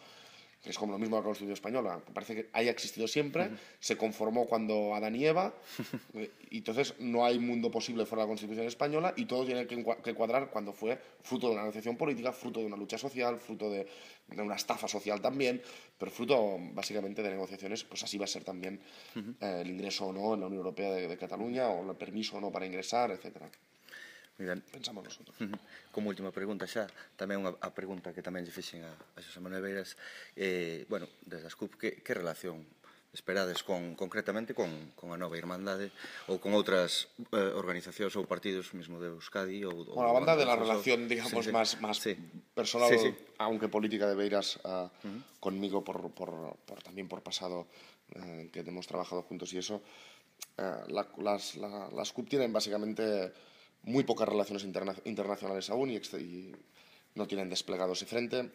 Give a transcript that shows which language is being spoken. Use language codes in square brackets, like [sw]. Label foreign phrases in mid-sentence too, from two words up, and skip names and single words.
[es] Es como lo mismo la Constitución española, parece que haya existido siempre, se conformó cuando Adán y Eva, y entonces no hay mundo posible fuera de la Constitución española, y todo tiene que cuadrar cuando fue fruto de una negociación política, fruto de una lucha social, fruto de una estafa social también, pero fruto básicamente de negociaciones. Pues así va a ser también el ingreso o no en la Unión Europea de Cataluña, o el permiso o no para ingresar, etcétera. Pensamos nosotros. [gl] Como última pregunta xa, tamén a pregunta que tamén lle fixen a Xosé Manuel Beiras, bueno, desde as CUP, que relación esperades concretamente con a nova Irmandade ou con outras organizacións ou partidos mesmo de Euskadi? [es] Bueno, a banda de la relación, digamos, más personal, aunque política, de Beiras conmigo también por pasado, que hemos trabajado juntos y eso, las CUP tienen básicamente muy pocas relaciones internacionales aún, y no tienen desplegado ese frente.